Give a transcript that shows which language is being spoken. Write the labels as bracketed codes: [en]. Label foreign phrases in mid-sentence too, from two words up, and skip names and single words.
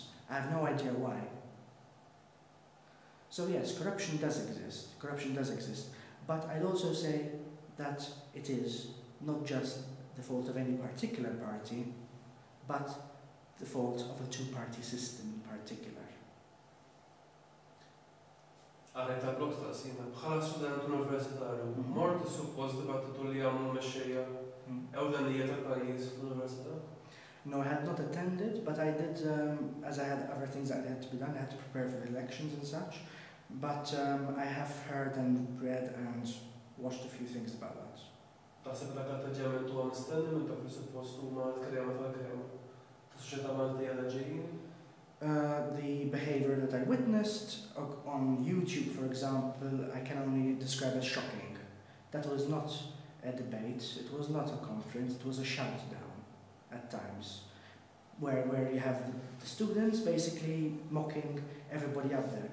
[en] I have no idea why. So yes, corruption does exist, but I'd also say that it is not just the fault of any particular party, but the fault of a two-party system in particular. [mt] Għalajta blok ta' sina, bħala student universitarju, mort suppost dibattitu li għamlu mexxejja ewlenija tal-pajjiż fl-università? [en] No, I had not attended, but I did, as I had other things that had to be done, I had to prepare for elections and such, but I have heard and read and watched a few things about that. [mt] Taħseb l atteġġament huwa mistenni minn dak li suppost huma l-krema tal-krema tas-soċjetà Maltija li ġejjin? [en] The behavior that I witnessed on YouTube, for example, I can only describe as shocking. That was not a debate, it was not a conference, it was a shout-down at times, where you have the students basically mocking everybody out there.